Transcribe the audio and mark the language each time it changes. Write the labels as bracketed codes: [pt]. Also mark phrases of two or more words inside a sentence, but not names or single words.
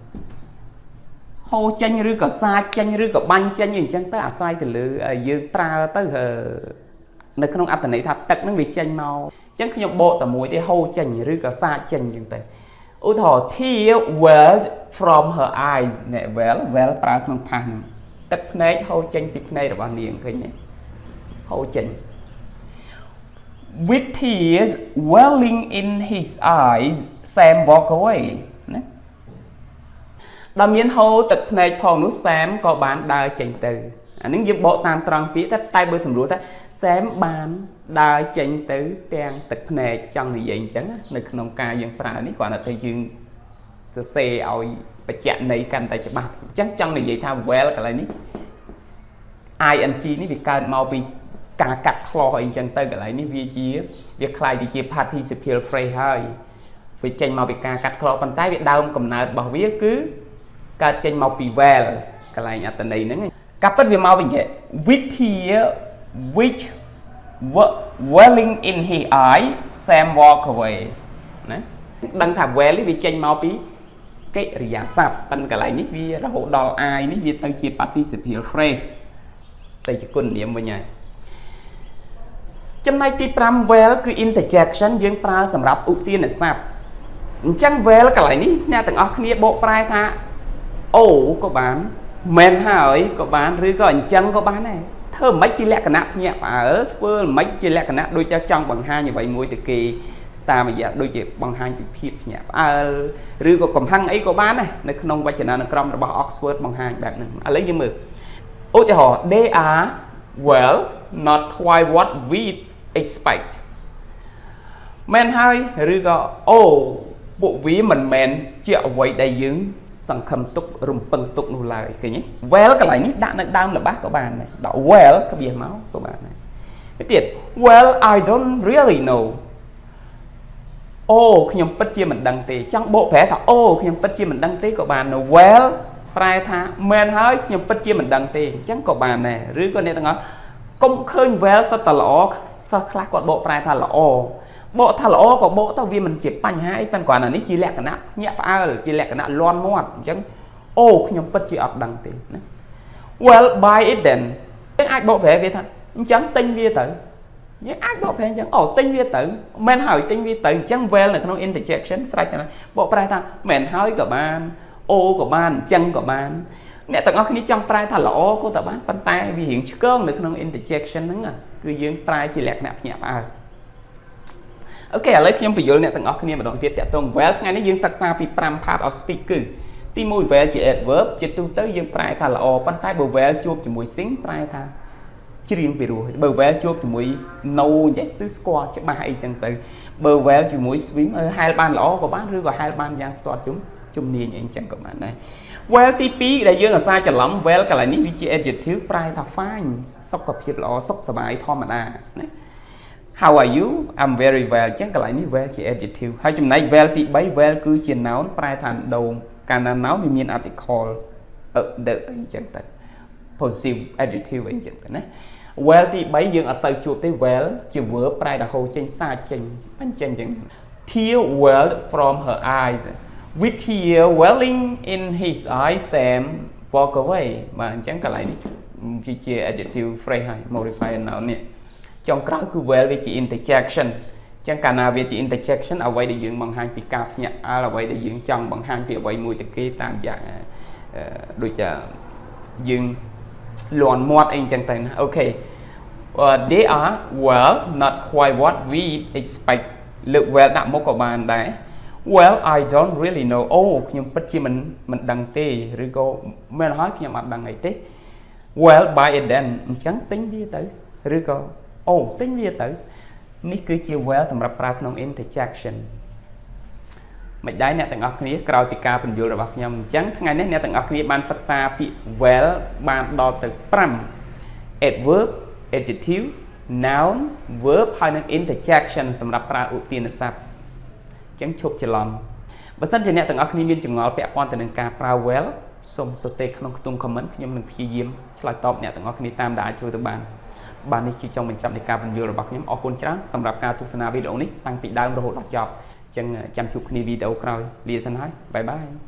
[km] ឬក៏សាចចេញឬក៏បាញ់ចេញអញ្ចឹងទៅអាស្រ័យទៅលើយើងប្រើទៅនៅក្នុងអត្ថន័យថាទឹកហ្នឹងវាចេញមកអញ្ចឹងខ្ញុំបកតែមួយទេហូរចេញឬក៏សាចចេញអញ្ចឹងទៅឧទាហរណ៍ [en] tear welled from her eyes [km] ណែ well ប្រើក្នុង past ហ្នឹងទឹកភ្នែកហូរចេញពីភ្នែករបស់នាងឃើញទេហូរចេញ [en] with tears welling in his eyes Sam walk away [km] ណាដល់មានហូរទឹកភ្នែកផងនោះ Sam ក៏បានដើរចេញទៅអានេះយើងបកតាមត្រង់ពាក្យតែបើសម្រួលថា Sam បានដើរចេញទៅទាំង ទឹកភ្នែកចង់និយាយអញ្ចឹងនៅក្នុងការយើងប្រើនេះគ្រាន់តែទៅយើងសរសេរឲ្យបច្ចៈន័យកាន់តែច្បាស់អញ្ចឹងចង់និ យាយថា well កន្លែងនេះ ing នេះវាកើតមកពីការកាត់ខ្លះអីអញ្ចឹងទៅកន្លែងនេះវាคล้ายទៅជា [en] participial phrase [km] ហើយ វាចេញមកពីការកាត់ខ្លះប៉ុន្តែវាដើមកំណើតរបស់វាគឺកើតចេញមកពី well កន្លែងអត្ថន័យហ្នឹងការពិតវាមកវិញ [en] with tear which welling in his eye Sam walk away [km] ណាដឹងថា well នេះវាចេញមកពីកិរិយាសព្ទប៉ុន្តែកន្លែងនេះវារហូតដល់ I នេះវាទៅជា [en] participial phrase [km] ទៅជាគុណនាមវិញហើយ ចំណែកទី5 well គឺ interjection យើងប្រើសម្រាប់ឧទានស័ព្ទអញ្ចឹង well កន្លែងនេះអ្នកទាំងអស់គ្នាបកប្រែ ថាអូក៏បានមែនហើយក៏បានឬក៏អញ្ចឹងក៏បានដែរធ្វើមិនជាលក្ខណៈភ្ញាក់ផ្អើលធ្វើមិនជាលក្ខណៈដូចតែចង់បង្ហាញអ្វីមួយទៅគេតាមរយៈដូចជាបង្ហាញពីភាពភ្ញាក់ផ្អើលឬក៏កំហឹងអីក៏បានដែរនៅក្នុងវចនានុក្រមរបស់ Oxford បង្ហាញបែបហ្នឹងឥឡូវយើងមើលឧទាហរណ៍ [en] they are well not quite what we expect [km] មែនហើយឬក៏អូពួកវាមិនមែនជាអ្វីដែលយើងសង្ឃឹមទុករំពឹងទុកនោះឡើយឃើញទេ well កន្លែងនេះដាក់នៅដើមល្បះក៏បានដែរដាក់ well ក្បៀសមកក៏បានដែរទៀត [en] well I don't really know [km] អូខ្ញុំពិតជាមិនដឹងទេចង់បកប្រែថាអូខ្ញុំពិតជាមិនដឹងទេក៏បាន well ប្រែថាមែនហើយខ្ញុំពិតជាមិន ដឹងទេអញ្ចឹងក៏បានដែរឬក៏អ្នកទាំងអស់កុំឃើញ well សិតតែល្អសិស្សខ្លះគាត់បកប្រែថាល្អបកថាល្អក៏បកទៅវាមិនជាបញ្ហាអីប៉ុន្តែគ្រាន់តែនេះជាលក្ខណៈភ្ញាក់ផ្អើលជាលក្ខណៈលាន់មាត់អញ្ចឹងអូខ្ញុំពិតជាអត់ដឹងទេណា [en] well buy it [km] then យើងអាចបកប្រែវាថាអញ្ចឹងទិញវាទៅយើងអាចបកប្រែអញ្ចឹងអូទិញវាទៅមែនហើយទិញវាទៅអញ្ចឹង well នៅក្នុង interjection ស្រេចតែបកប្រែថាមែនហើយក៏បានអូក៏បានអញ្ចឹងក៏បាន អ្នកទាំងអស់គ្នាចង់ប្រែថាល្អក៏តែបានប៉ុន្តែវារៀងឆ្កងនៅក្នុង interjection ហ្នឹងគឺយើងប្រែជាលក្ខណៈភ្ញាក់ផ្អើលអូខេឥឡូវខ្ញុំបញ្យល់អ្នក ទាំងអស់គ្នាម្ដងទៀតតាក់ទង well ថ្ងៃនេះយើងសិក្សាពី5 [en] part of speech [km] គឺទី1 well ជា adverb ជាទូទៅយើងប្រែថាល្អប៉ុន្តែបើ well ជួបជាមួយ sing ប្រែថាច្រៀងពីរោះបើ well ជួបជាមួយ no អញ្ចឹងគឺស្គាល់ច្បាស់អីចឹងទៅបើ well ជាមួយ swim ហែលបានល្អក៏បានឬក៏ហែលបានយ៉ាងស្ទាត់ជំនាញអីចឹងក៏បានដែរ well ទី2ដែលយើងអាសាច្រឡំ well កន្លែងនេះវាជា adjective ប្រែថា fine សុខភាពល្អសុខសប្បាយធម្មតាណា [en] How are you? I'm very well [km] ចឹងកន្លែងនេះ well ជា adjective ហើយចំណែក well ទី3 well គឺជា noun ប្រែថាដូងកាលណា noun វាមាន article the អីចឹងទៅ [en] possessive adjective [km] អីចឹងទៅណា well ទី3យើងអត់សូវជួបទេ well ជា verb ប្រែថាហូរចេញសាចចេញបញ្ចេញចឹង [en] tear welled from her eyes with tear welling in his eyes Sam walk away [km] បាទអញ្ចឹងកន្លែងនេះវា ជា [en] adjective phrase [km] ហើយ [en] modifier noun [km] នេះចុងក្រោយគឺ well វាជា interjection អញ្ចឹងកាលណាវាជា interjection អ្វីដែលយើងបង្ហាញពីការភ្ញាក់ផ្អើលអ្វីដែលយើងចង់បង្ហាញពីអ្វីមួយទៅគេតាមយ៉ាងដូចជាយើងលន់មាត់អីអញ្ចឹងទៅណាអូខេ they [en] are well not quite what we expect [km] លើក well ដាក់មុខក៏បានដែរ [en] well I don't really know [km] អូខ្ញុំពិតជាមិនដឹងទេឬក៏មែនហើយខ្ញុំអត់ដឹងអីទេ [en] well buy it then [km] អញ្ចឹងទិញវាទៅឬក៏អូទិញវាទៅនេះគឺជា well សម្រាប់ប្រើក្នុង interjection មិនដែរអ្នកទាំងអស់គ្នាក្រោយពី ការពន្យល់របស់ខ្ញុំអញ្ចឹងថ្ងៃនេះអ្នកទាំងអស់គ្នាបានសិក្សាពាក្យ well បានដល់ទៅ 5 [en] adverb adjective noun verb [km] ហើយនិង interjection សម្រាប់ប្រើឧទានស័ព្ទអញ្ចឹងឈប់ច្រឡំបើសិនជាអ្នកទាំងអស់គ្នាមានចម្ងល់ពាក់ព័ន្ធទៅនឹងការប្រើ well សូមសរសេរក្នុងខ្ទង់ comment ខ្ញុំនឹងព្យាយាមឆ្លើយតបអ្នកទាំងអស់គ្នាតាមដែលអាចធ្វើទៅបាននេះជាចុងបញ្ចប់នៃការពន្យល់របស់ខ្ញុំអរគុណច្រើនសម្រាប់ការទស្សនាវីដេអូនេះតាំងពីដើមរហូតដល់ចប់អញ្ចឹងចាំជួបគ្នាវីដេអូក្រោយលាសិនហើយបាយបាយ